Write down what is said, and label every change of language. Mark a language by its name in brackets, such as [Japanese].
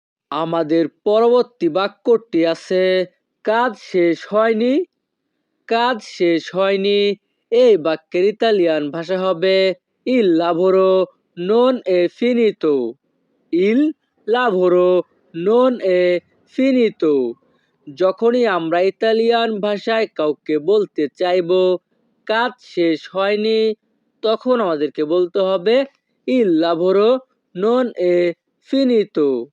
[Bangla] আমাদের পরবর্তী বাক্যটি আছে কাজ শেষ হয়নি। কাজ শেষ হয়নি। এই বাক্যের ইতালিয়ান ভাষা হবে [Italian] ইল লাভোরো non è finito। ইল লাভোরো non è finito। [Bangla] যখনই আমরা ইতালিয়ান ভাষায় কাউকে বলতে চাইবো কাজ শেষ হয়নি, তখন আমাদেরকে বলতে হবে [Italian] ইল লাভোরো non è finito।